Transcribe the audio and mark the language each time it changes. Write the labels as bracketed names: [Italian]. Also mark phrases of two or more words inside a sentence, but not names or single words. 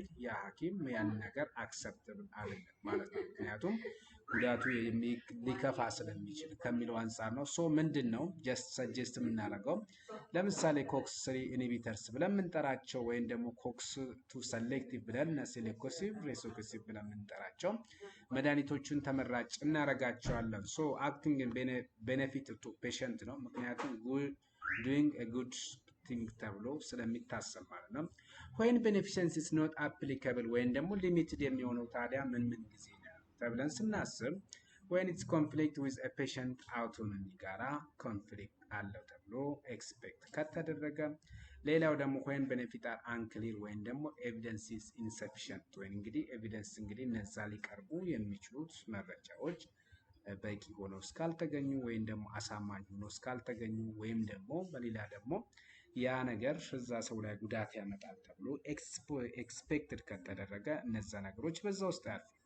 [Amharic] ያ ሐኪም ያን ነገር አክሰፕተብል አይደለም ማለት ነው። ምክንያቱም ጉዳቱ ሊከፋ ስለሚችል ከሚለው አንፃር ነው። ሶ ምንድነው [English] just suggest [Amharic] የምናደርገው ለምሳሌ [English] COX 3 inhibitors [Amharic] ብለን የምንጠራቸው ወይም ደግሞ [English] COX 2 selective [Amharic] ብለን ሴሌክቲቭ ሬሶሲቭ ብለን የምንጠራቸው መድኃኒቶቹን ተመራጭ እናደርጋቸዋለን። [English] so acting benefit to patient [Amharic] ነው። ምክንያቱም [English] doing a good thing [Amharic] ተብሎ ስለሚታሰብ ማለት ነው። [English] when beneficence is not applicable [Amharic] ወይም ደግሞ ሊሚትድ የሚሆነው ታዲያ ምን ጊዜ ነው ተብለን ስናስብ [English] when it's conflict with a patient autonomy [Amharic] ጋራ ኮንፍሊክት አለው ተብሎ ኤክስፔክት ከተደረገ፣ ሌላው ደግሞ [English] when benefit are unclear [Amharic] ወይም ደግሞ [English] evidence is insufficient [Amharic] ወይም እንግዲህ ኤቪደንስ እንግዲህ እነዛ ሊቀርቡ የሚችሉት መረጃዎች በቂ ሆነው እስካልተገኙ ወይም ደግሞ አሳማኝ ሆነው እስካልተገኙ ወይም ደግሞ በሌላ ደግሞ ያ ነገር እዛ ሰው ላይ ጉዳት ያመጣል ተብሎ ኤክስፔክትድ ከተደረገ እነዛ ነገሮች በዛ ውስጥ ያልፉ።